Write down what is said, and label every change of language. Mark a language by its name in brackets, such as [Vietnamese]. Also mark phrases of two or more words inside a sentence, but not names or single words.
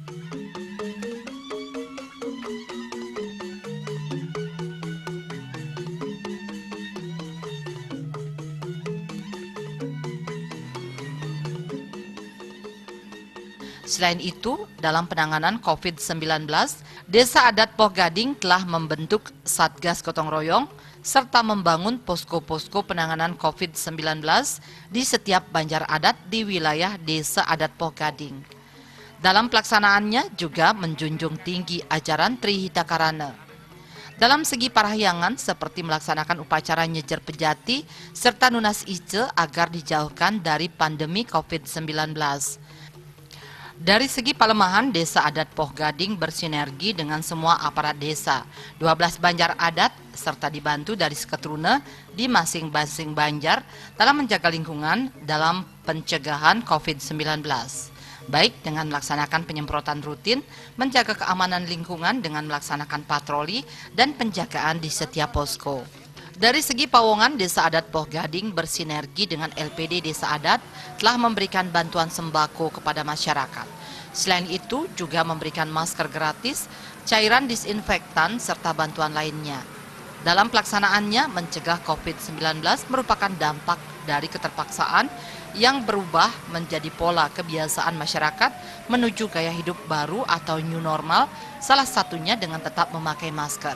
[Indonesian] Selain itu, dalam penanganan COVID-19, Desa Adat Poh Gading telah membentuk Satgas Gotong Royong serta membangun posko-posko penanganan COVID-19 di setiap banjar adat di wilayah Desa Adat Poh Gading. Dalam pelaksanaannya juga menjunjung tinggi ajaran Trihitakarana. Dalam segi parahyangan seperti melaksanakan upacara nyejer pejati serta [Balinese] nunas ice [Indonesian] agar dijauhkan dari pandemi COVID-19. Dari segi pelemahan, Desa Adat Poh Gading bersinergi dengan semua aparat desa, 12 banjar adat, serta dibantu dari Seketruna di masing-masing banjar dalam menjaga lingkungan dalam pencegahan COVID-19. Baik dengan melaksanakan penyemprotan rutin, menjaga keamanan lingkungan dengan melaksanakan patroli dan penjagaan di setiap posko. Dari segi pawongan, Desa Adat Poh Gading bersinergi dengan LPD Desa Adat telah memberikan bantuan sembako kepada masyarakat. Selain itu juga memberikan masker gratis, cairan disinfektan, serta bantuan lainnya. Dalam pelaksanaannya, mencegah COVID-19 merupakan dampak dari keterpaksaan yang berubah menjadi pola kebiasaan masyarakat menuju gaya hidup baru atau [English] new normal, [Indonesian] salah satunya dengan tetap memakai masker.